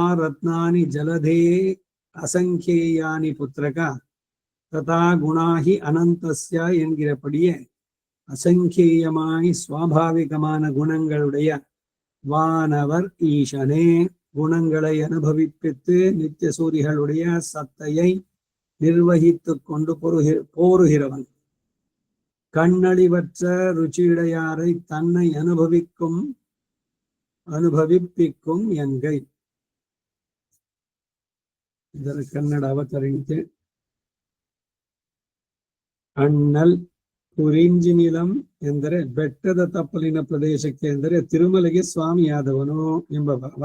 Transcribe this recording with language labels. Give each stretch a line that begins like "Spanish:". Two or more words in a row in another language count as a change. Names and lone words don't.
Sanskrit: रत्नानि जलधे असंख्येयानि पुत्रक तथा गुणाः हि अनन्तस्य
Tamil: என்கிறபடியே அசங்கேயமாய் சுவாபாவிகமான குணங்களுடைய வானவர் ஈசனே குணங்களை அனுபவிப்பித்து நித்திய சூரிகளுடைய சத்தையை நிர்வகித்து கொண்டு போருகிறவன். கண்ணழிவற்ற ருச்சியுடையாரை தன்னை அனுபவிப்பிக்கும் என்கை.
Kannada: ಇದರ ಕನ್ನಡ ಅವತರಣಿಕೆ.
Tamil: அண்ணல் குறிஞ்சி நிலம்
Kannada: ಎಂದರೆ ಬೆಟ್ಟದ ತಪ್ಪಲಿನ ಪ್ರದೇಶಕ್ಕೆ ಎಂದರೆ ತಿರುಮಲೆಗೆ ಸ್ವಾಮಿಯಾದವನು ಎಂಬ ಭಾವ.